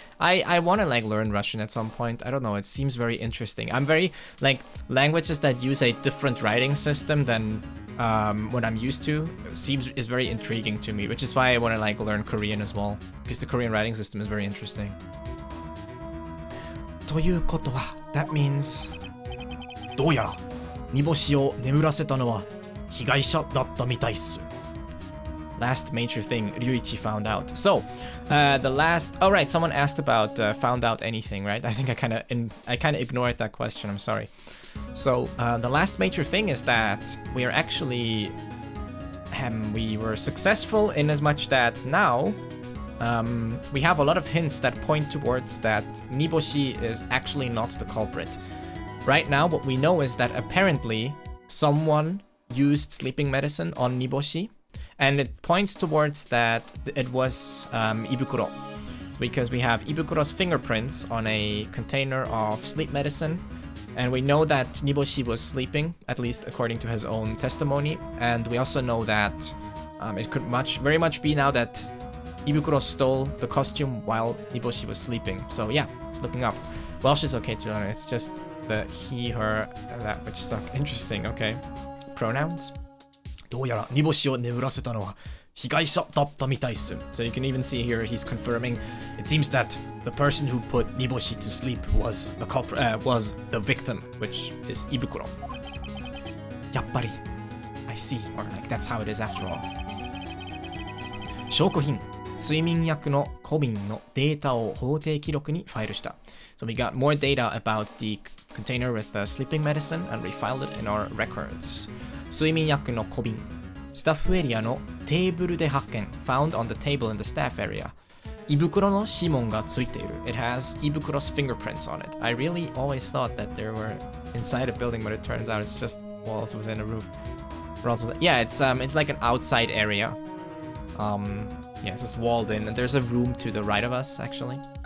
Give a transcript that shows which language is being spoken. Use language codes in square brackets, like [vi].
[en] I want to like learn Russian at some point. I don't know, it seems very interesting. I'm very like languages that use a different writing system than what I'm used to is very intriguing to me, which is why I want to like learn Korean as well, because the Korean writing system is very interesting. [ja] ということは [en] that means [ja] どうやら煮干しを眠らせたのは被害者だったみたいっす。 [en] Last major thing Ryuichi found out. So, the last. Oh right, someone asked about found out anything, right? I think I kind of ignored that question. I'm sorry. So the last major thing is that we are actually we were successful in as much that now we have a lot of hints that point towards that Niboshi is actually not the culprit. Right now, what we know is that apparently someone used sleeping medicine on Niboshi. And it points towards that it was Ibukuro, because we have Ibukuro's fingerprints on a container of sleep medicine, and we know that Niboshi was sleeping, at least according to his own testimony, and we also know that it could very much be now that Ibukuro stole the costume while Niboshi was sleeping. So yeah, it's looking up. Welsh is okay to learn, it's just the he, her, that, which is interesting, okay. Pronouns? [ja] どうやら煮干しを眠らせたのは被害者だったみたいっす。 [en] So you can even see here he's confirming it seems that the person who put Niboshi to sleep was the victim, which is Ibukuro. やっぱり I see, or like that's how it is after all. [ja] 証拠品睡眠薬の小瓶のデータを法定記録にファイルした。 [en] So we got more data about the container with the sleeping medicine and we filed it in our records. [ja] 睡眠薬の小瓶スタッフエリアのテーブルで発見 [en] found on the table in the staff area. [ja] 胃袋の指紋がついている [en] It has Ibukuro's fingerprints on it. I really always thought that they were inside a building, but it turns out it's just walls within a roof. Yeah, it's like an outside area. Yeah, it's just walled in, and there's a room to the right of us actually.